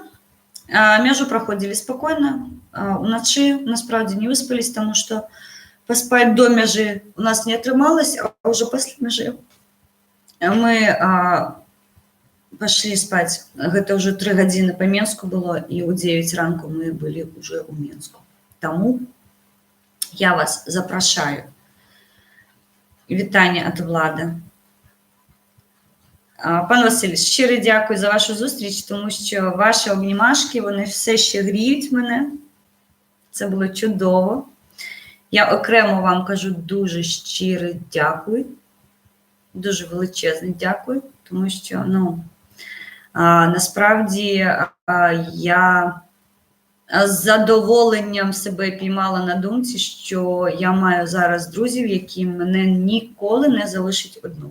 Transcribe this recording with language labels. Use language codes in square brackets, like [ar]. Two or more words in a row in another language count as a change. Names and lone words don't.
[be] Мяжу праходзілі спакойна. Уначы, насправді, не выспались, таму што паспаць до мяжы у нас не атрымалася, а ўжо пасля мяжы мы пашлі спаць. Гэта ўжо 3 гадзіны па Менску было, і ў 9 ранку мы былі ўжо ў Менску. Таму я вас запрашаю. Вітанне ад Влада. [uk] Пан Василь, щиро дякую за вашу зустріч, тому що ваші обнімашки, вони все ще гріють мене. Це було чудово. Я окремо вам кажу дуже щиро дякую. Дуже величезне дякую, тому що, ну, насправді я з задоволенням себе піймала на думці, що я маю зараз друзів, які мене ніколи не залишать одну.